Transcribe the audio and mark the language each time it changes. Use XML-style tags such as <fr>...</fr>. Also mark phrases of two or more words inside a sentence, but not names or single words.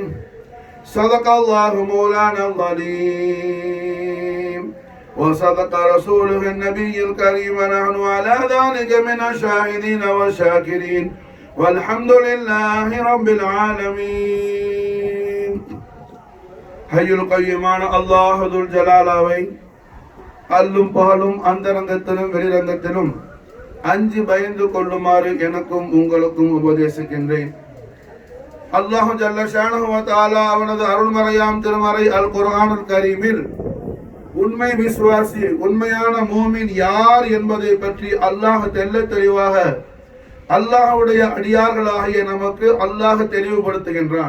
<ar>صدق الله مولانا العظيم وصدق رسوله النبي الكريم، ونحن على ذلك من الشاهدين والشاكرين والحمد لله رب العالمين. الحي القيوم</ar> <ta>அல்லாஹுல் ஜலாலாவை அல்லும் பகலும் அந்தரங்கத்திலும் வெளிரங்கத்திலும் அஞ்சு பயந்து கொள்ளுமாறு எனக்கும் உங்களுக்கும் உபதேசிக்கின்றேன்.</ta> <ar>الله جل شأنه وتعالى</ar> <ta>அவனது அருள்மறையாம் திருமறை அல் குர்ஆனுல் கரீமில் உண்மை விசுவாசி, உண்மையான மூமின் யார் என்பதை பற்றி அல்லாஹ் தெள்ள தெளிவாக அல்லாஹ்வுடைய அடியார்களாகிய நமக்கு அல்லாஹ் தெளிவுபடுத்துகின்றான்.</ta>